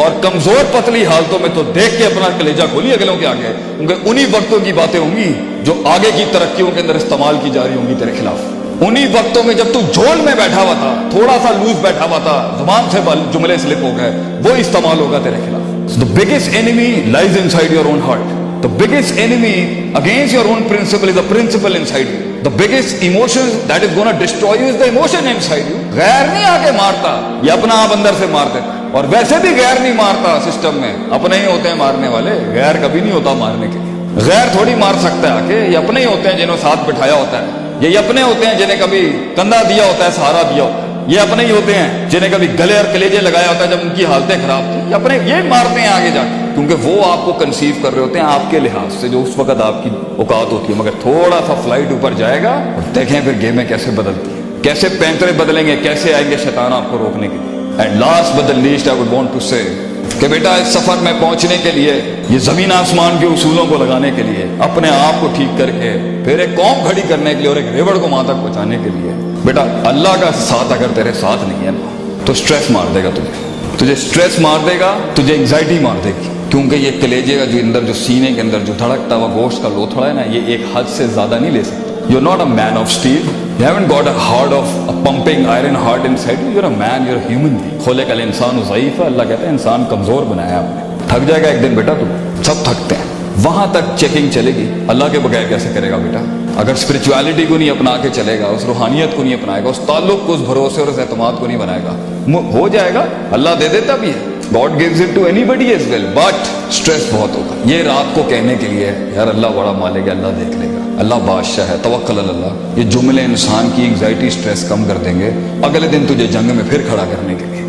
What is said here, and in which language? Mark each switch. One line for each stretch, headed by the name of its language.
Urdu: اور کمزور پتلی حالتوں میں تو دیکھ کے اپنا کلیجہ کھولی اگلوں کے آگے, کیونکہ انہی وقتوں کی باتیں ہوں گی جو آگے کی ترقیوں کے اندر استعمال کی جا رہی ہوں گی تیرے خلاف. انہی وقتوں میں جب تو جھول میں بیٹھا ہوا تھا, تھوڑا سا لوز بیٹھا ہوا تھا, زبان سے جملے سلپ ہو گئے, وہ استعمال ہوگا تیرے خلاف.
English: The biggest enemy lies inside your own heart. The biggest enemy against your own principle is the principle inside you. The biggest emotion that is going to destroy you is the emotion inside you.
Urdu: غیر نہیں آ کے مارتا, یہ اپنا آپ اندر سے مار دیتا. اور ویسے بھی غیر نہیں مارتا سسٹم میں, اپنے ہی ہوتے ہیں مارنے والے. غیر کبھی نہیں ہوتا مارنے کے لیے. غیر تھوڑی مار سکتا ہے آ کے, یہ اپنے ہی ہوتے ہیں جنہوں ساتھ بٹھایا ہوتا ہے. یہ اپنے ہوتے ہیں جنہیں کبھی کندھا دیا ہوتا ہے, سہارا دیا ہوتا ہے. یہ اپنے ہی ہوتے ہیں جنہیں کبھی گلے اور کلیجے لگایا ہوتا ہے جب ان کی حالتیں خراب تھیں. یہ اپنے یہ مارتے ہیں آگے جا کے, کیونکہ وہ آپ کو کنسیو کر رہے ہوتے ہیں آپ کے لحاظ سے جو اس وقت آپ کی اوقات ہوتی ہے. مگر تھوڑا سا فلائٹ اوپر جائے گا اور دیکھیں پھر گیمیں کیسے بدلتی ہیں, کیسے پینترے بدلیں گے, کیسے آئیں گے شیطان آپ کو روکنے کے لیے. And last but the least I would want to سے کہ بیٹا اس سفر میں پہنچنے کے لیے, یہ زمین آسمان کے اصولوں کو لگانے کے لیے, اپنے آپ کو ٹھیک کر کے پھر ایک قوم کھڑی کرنے کے لیے اور ایک ریوڑ کو وہاں تک پہنچانے کے لیے, بیٹا اللہ کا ساتھ اگر تیرے ساتھ نہیں ہے نا تو سٹریس مار دے گا تجھے سٹریس مار دے گا, تجھے انگزائٹی مار دے گی. کیونکہ یہ کلیجے کا جو اندر جو سینے کے اندر جو دھڑکتا ہوا گوشت کا لوتھڑا ہے نا, یہ ایک حد سے زیادہ نہیں لے سکتا.
English: You're not a man of steel. You haven't got a heart of a pumping iron heart inside you. You're a man, you're a human being.
Arabic: خلق الانسان
Urdu: ضعیف ہے. اللہ کہتا ہے انسان کمزور بنایا آپ نے. تھک جائے گا ایک دن بیٹا, تو سب تھکتے ہیں. وہاں تک چیکنگ چلے گی. اللہ کے بغیر کیسے کرے گا بیٹا؟ اگر اسپرچویلٹی کو نہیں اپنا کے چلے گا, اس روحانیت کو نہیں اپنائے گا, اس تعلق کو, اس بھروسے اور اس اعتماد کو نہیں بنائے گا, ہو جائے گا. اللہ دے دیتا بھی ہے.
English: God gives it to anybody as well, but stress
Urdu: بہت ہوگا. یہ رات کو کہنے کے لیے یار اللہ بڑا مالک ہے, اللہ دیکھ لے گا, اللہ بادشاہ ہے, توکل اللہ, یہ جملے انسان کی انگزائٹی سٹریس کم کر دیں گے. اگلے دن تجھے جنگ میں پھر کھڑا کرنے کے